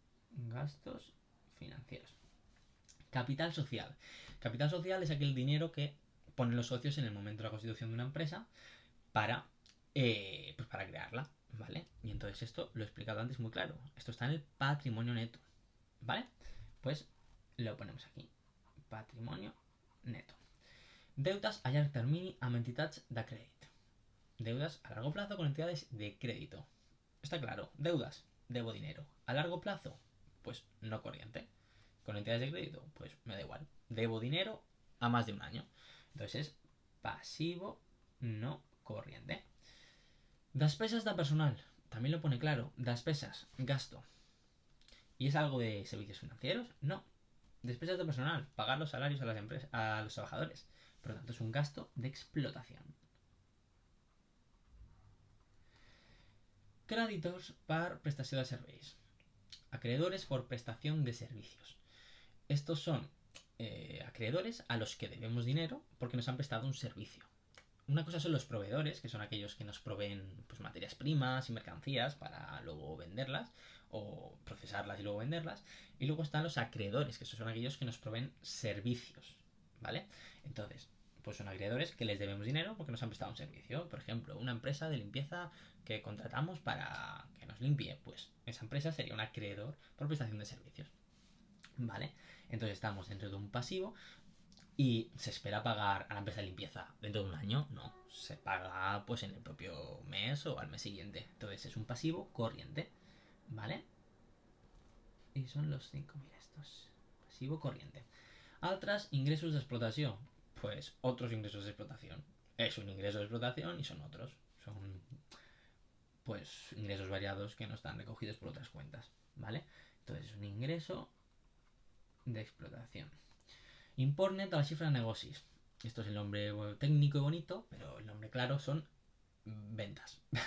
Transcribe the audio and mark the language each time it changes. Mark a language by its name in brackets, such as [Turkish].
[Spanish] Gastos financieros. Capital social. Capital social es aquel dinero que ponen los socios en el momento de la constitución de una empresa para, pues para crearla, ¿vale? Y entonces esto lo he explicado antes muy claro. Esto está en el patrimonio neto, ¿vale? Pues lo ponemos aquí. Patrimonio neto. [Catalan] Deudas a llarg termini amb entitats de crèdit. [Spanish] Deudas a largo plazo con entidades de crédito. Está claro, deudas, debo dinero. A largo plazo, pues no corriente. Con entidades de crédito, pues me da igual. Debo dinero a más de un año. Entonces es pasivo no corriente. [Catalan] Despeses de personal. [Spanish] también lo pone claro. Despesas, gasto. ¿Y es algo de servicios financieros? No. Despesas de personal, pagar los salarios a las empresas, a los trabajadores. Por lo tanto, es un gasto de explotación. [Catalan] Creditors per prestació de serveis. [Spanish] Acreedores por prestación de servicios. Estos son acreedores a los que debemos dinero porque nos han prestado un servicio. Una cosa son los proveedores, que son aquellos que nos proveen pues, materias primas y mercancías para luego venderlas o procesarlas y luego venderlas. Y luego están los acreedores, que son aquellos que nos proveen servicios, ¿vale? Entonces, pues son acreedores que les debemos dinero porque nos han prestado un servicio. Por ejemplo, una empresa de limpieza que contratamos para que nos limpie, pues esa empresa sería un acreedor por prestación de servicios, ¿vale? Entonces estamos dentro de un pasivo y se espera pagar a la empresa de limpieza dentro de un año. No, se paga pues en el propio mes o al mes siguiente. Entonces es un pasivo corriente, ¿vale? Y son los 5.000 estos. Pasivo corriente. [Catalan] Altres ingressos d'explotació. [Spanish] Pues otros ingresos de explotación. Es un ingreso de explotación y son otros. Son pues ingresos variados que no están recogidos por otras cuentas, ¿vale? Entonces es un ingreso de explotación. [Catalan] Import net a la cifra de negocis. [Spanish] Esto es el nombre técnico y bonito, pero el nombre claro son ventas.